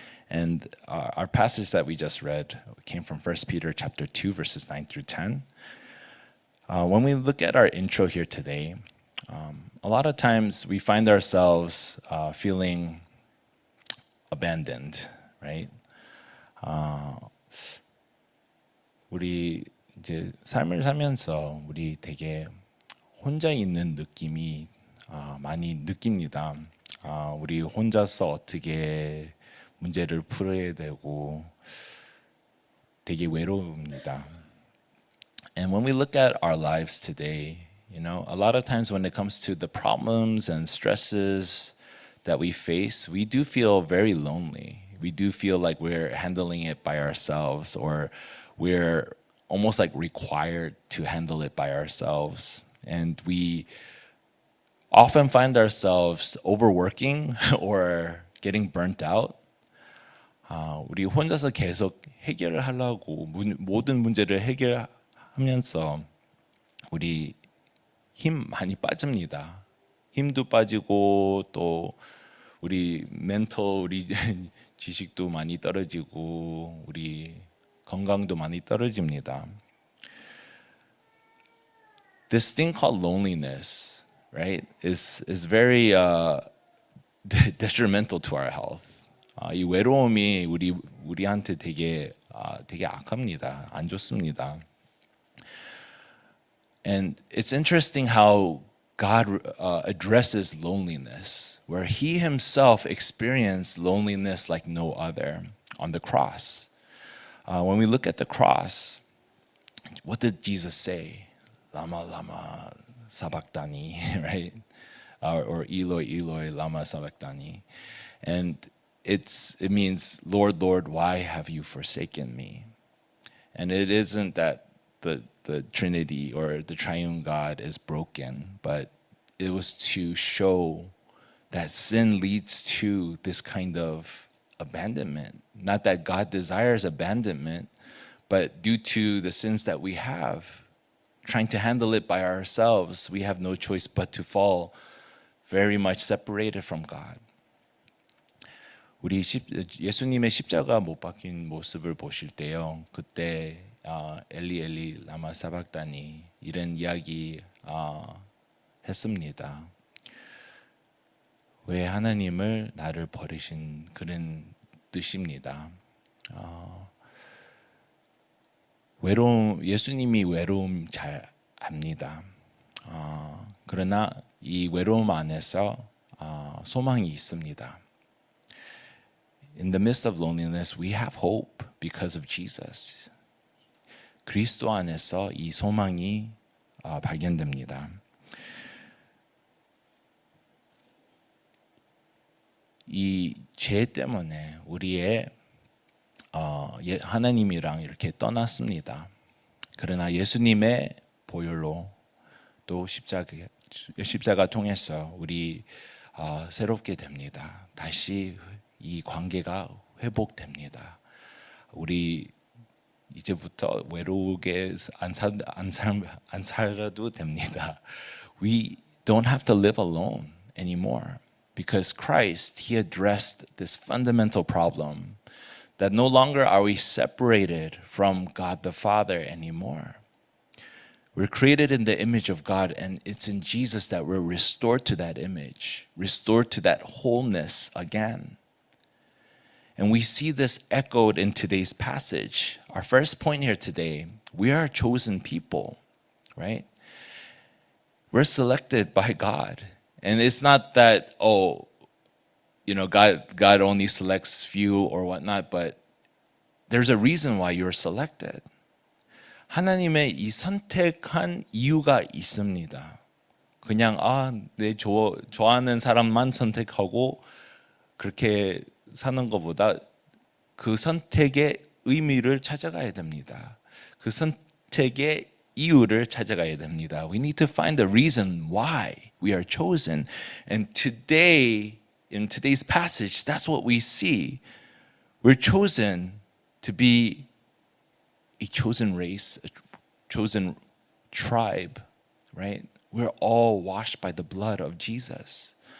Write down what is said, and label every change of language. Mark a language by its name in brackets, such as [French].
[English] And our passage that we just read came from 1 Peter chapter 2, verses 9 through 10. When we look at our intro here today, a lot of times we find ourselves feeling abandoned, right? [Korean] 우리 이제 삶을 살면서 우리 되게 혼자 있는 느낌이 많이 느낍니다. 우리 혼자서 어떻게 문제를 풀어야 되고 되게 외로웁니다. [English] And when we look at our lives today, you know, a lot of times when it comes to the problems and stresses that we face, we do feel very lonely. We do feel like we're handling it by ourselves, or we're almost like required to handle it by ourselves. And we often find ourselves overworking or getting burnt out. [Korean] 우리 혼자서 계속 해결을 하려고 모든 문제를 해결하면서 우리 힘 많이 빠집니다. 힘도 빠지고 또 우리 멘탈, 우리 지식도 많이 떨어지고 우리 건강도 많이 떨어집니다. [English] This thing called loneliness, right, is very detrimental to our health. [Korean] 이 외로움이 우리한테 되게 악합니다. 안 좋습니다. [English] And it's interesting how God addresses loneliness, where He Himself experienced loneliness like no other on the cross. When we look at the cross, what did Jesus say? [Aramaic] Lama, lama, sabachthani, [English] right? Or [Aramaic] Eloi, Eloi, lama sabachthani. [English] And it means, Lord, Lord, why have you forsaken me? And it isn't that the Trinity or the Triune God is broken, but it was to show that sin leads to this kind of abandonment. Not that God desires abandonment, but due to the sins that we have, trying to handle it by ourselves, we have no choice but to fall very much separated from God. [Korean] 우리 예수님의 십자가 못 박힌 모습을 보실 때요, 그때 [Aramaic] 엘리 엘리 라마 사박다니 [Korean] 이런 이야기 했습니다. 왜 하나님을 나를 버리신 그런 뜻입니다. 예수님이 외로움 잘 압니다. 그러나 이 외로움 안에서 소망이 있습니다. [English] In the midst of loneliness, we have hope because of Jesus. [Korean] 그리스도 안에서 이 소망이 발견됩니다. 이 죄 때문에 우리의 하나님이랑 이렇게 떠났습니다. 그러나 예수님의 보혈로 또 십자가 통해서 우리 새롭게 됩니다. 다시 이 관계가 회복됩니다. 우리 이제부터 외로우게 안 살아도 됩니다. [English] We don't have to live alone anymore because Christ, He addressed this fundamental problem that no longer are we separated from God the Father anymore. We're created in the image of God, and it's in Jesus that we're restored to that image, restored to that wholeness again. And we see this echoed in today's passage. Our first point here today, we are a chosen people, right? We're selected by God. And it's not that, God only selects few or whatnot, but there's a reason why you're selected. [Korean] 하나님의 이 선택한 이유가 있습니다. 그냥 내 좋아하는 사람만 선택하고 그렇게 사는 것보다 그 선택의 의미를 찾아가야 됩니다. 그 선택의 이유를 찾아가야 됩니다. [English] We need to find the reason why we are chosen. And today, in today's passage, that's what we see. We're chosen to be a chosen race, a chosen tribe, right? We're all washed by the blood of Jesus.